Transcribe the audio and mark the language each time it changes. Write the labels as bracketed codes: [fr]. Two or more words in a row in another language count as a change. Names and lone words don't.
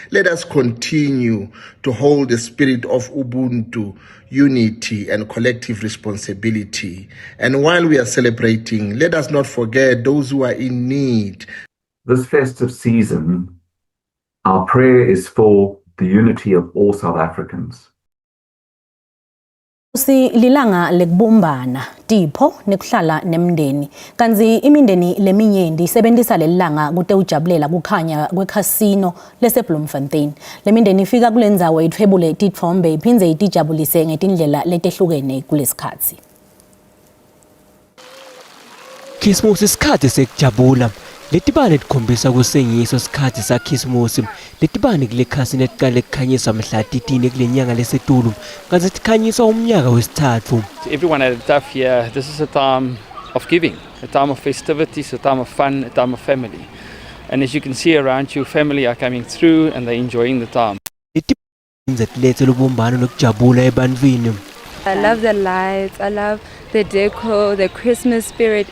[en] Let us continue to hold the spirit of Ubuntu, unity and collective responsibility. And while we are celebrating, let us not forget those who are in need. This festive season, our prayer is for the unity of all South Africans. [ss] Si lilanga lekubumbana tipho nekuhlala nemndeni kanzi imindeni leminyenti isebenzisa lelilanga kute ujabulela kukhanya kwekhasino leseBloemfontein. Lemindeni ifika kulendzawo ithwebule titfombe iphindze itijabulise ngetindlela letehlukene kulesikhatsi. Christmas isikhathi sekujabula. Letibane tikhombisa kusengiso sikhathi saKhismusi. Letibane kule khasini etiqale kukhanyisa mhla titini kule nyanga lesetulu. Kanti tikhanyisa umnyaka wesithathu. [en] Everyone had a tough year. This is a time of giving, a time of festivities, a time of fun, a time of family. And as you can see around you, family are coming through and they're enjoying the time. I love the lights, I love the decor, the Christmas spirit.